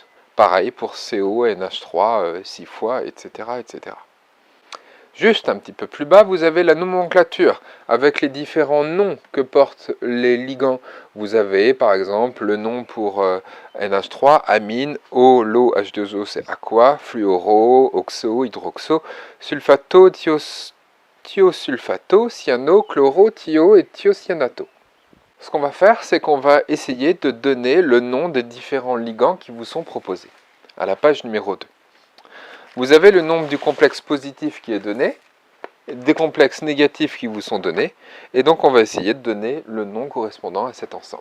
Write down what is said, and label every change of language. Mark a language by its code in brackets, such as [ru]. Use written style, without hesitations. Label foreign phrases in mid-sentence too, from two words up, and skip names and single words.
[fr] Pareil pour CO, NH3, 6 fois, etc., etc. Juste un petit peu plus bas, vous avez la nomenclature avec les différents noms que portent les ligands. Vous avez par exemple le nom pour NH3, amine, O, l'eau, H2O, c'est aqua, fluoro, oxo, hydroxo, sulfato, thiosulfato, cyano, chloro, thio et thiocyanato. Ce qu'on va faire, c'est qu'on va essayer de donner le nom des différents ligands qui vous sont proposés, à la page numéro 2. Vous avez le nombre du complexe positif qui est donné, des complexes négatifs qui vous sont donnés, et donc on va essayer de donner le nom correspondant à cet ensemble.